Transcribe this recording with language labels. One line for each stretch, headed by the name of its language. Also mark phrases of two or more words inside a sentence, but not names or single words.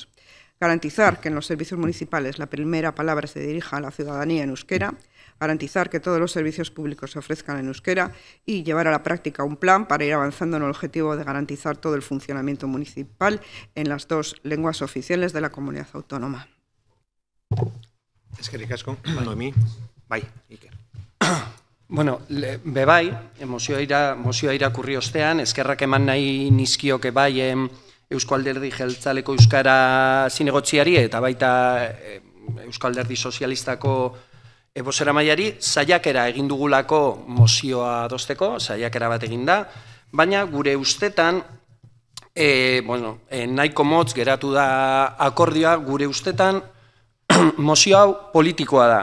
Spanish: Garantizar que en los servicios municipales la primera palabra se dirija a la ciudadanía en euskera, garantizar que todos los servicios públicos se ofrezcan en euskera y llevar a la práctica un plan para ir avanzando en el objetivo de garantizar todo el funcionamiento municipal en las dos lenguas oficiales de la comunidad autónoma.
Basque: Eskerrik asko, Noemi. Bai, Iker. Bueno, bebai, mozioa irakurri ostean, eskerrak eman nahi nizkioke bai Eusko Alderdi Jeltzaleko Euskara zinegotziari eta baita Eusko Alderdi Sozialistako bozeramaileari saiakera egin dugulako mozioa adosteko, saiakera bat egin da, baina gure ustetan, nahiko motz geratu da akordioa, gure ustetan mozio hau politikoa da.